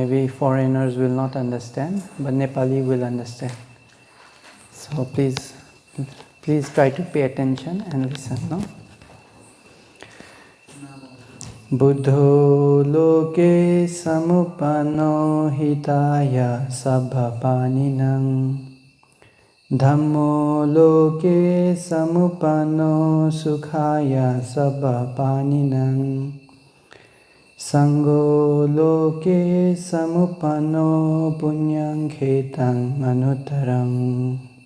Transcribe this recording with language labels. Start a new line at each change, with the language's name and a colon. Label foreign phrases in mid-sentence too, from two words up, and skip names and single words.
English: maybe foreigners will not understand, but Nepali will understand. So please try to pay attention and listen, no?
Pali: Buddho loke samupano hitaya sabbhapaninam Dhammo loke samupano sukhaya sabbhapaninam Sangho loke samupano punyang khetang anuttaram